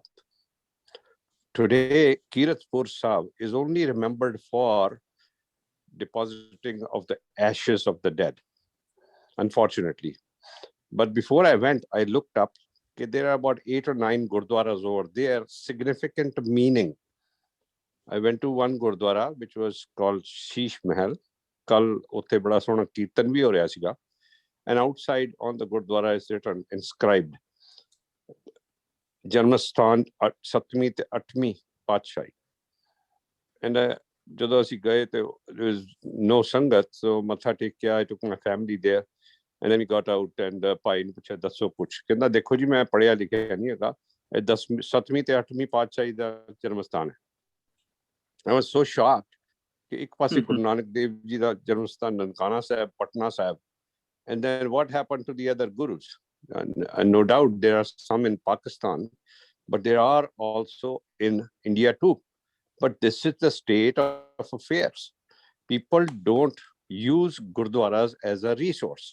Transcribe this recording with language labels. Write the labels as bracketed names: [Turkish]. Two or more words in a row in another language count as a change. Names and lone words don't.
[English] Today, Kiratpur Sahib is only remembered for depositing of the ashes of the dead, unfortunately. But before I went, I looked up, okay, there are about 8 or 9 gurdwaras over there, significant meaning. I went to one gurdwara, which was called Sheesh Mahal. [Punjabi] ਕੱਲ੍ਹ ਉੱਤੇ ਬੜਾ ਸੋਹਣਾ ਕੀਰਤਨ ਭੀ ਹੋ ਰਿਹਾ ਸੀਗਾ. [English] And outside on the gurdwara is written, inscribed, [Punjabi] ਜਨਮਸਥਾਨ ਸੱਤਵੀਂ ਤੇ ਅੱਠਵੀਂ ਪਾਤਸ਼ਾਹੀ. And ਜਦੋਂ ਅਸੀਂ ਗਏ ਤੇ [English] there was no [Punjabi] ਸੰਗਤ, so ਮੱਥਾ ਟੇਕਿਆ, [English] I took my family there and then we got out and [Punjabi] ਭਾਈ ਨੂੰ ਪੁੱਛਿਆ ਦੱਸੋ ਕੁਛ, ਕਹਿੰਦਾ ਦੇਖੋ ਜੀ ਮੈਂ ਪੜ੍ਹਿਆ ਲਿਖਿਆ ਨਹੀਂ ਹੈਗਾ, ਇਹ 10ਵੀਂ 7ਵੀਂ ਤੇ 8ਵੀਂ ਪਾਤਸ਼ਾਹੀ ਦਾ ਜਨਮ ਸਥਾਨ ਹੈ। [English] I was so shocked [Punjabi] ਕਿ ਇੱਕ ਪਾਸੇ ਗੁਰੂ ਨਾਨਕ ਦੇਵ ਜੀ ਦਾ ਜਨਮ ਸਥਾਨ ਨਨਕਾਣਾ ਸਾਹਿਬ, ਪਟਨਾ ਸਾਹਿਬ, [English] and then what happened to the other gurus? And no doubt there are some in Pakistan, but there are also in India too. But this is the state of affairs. People don't use gurdwaras as a resource.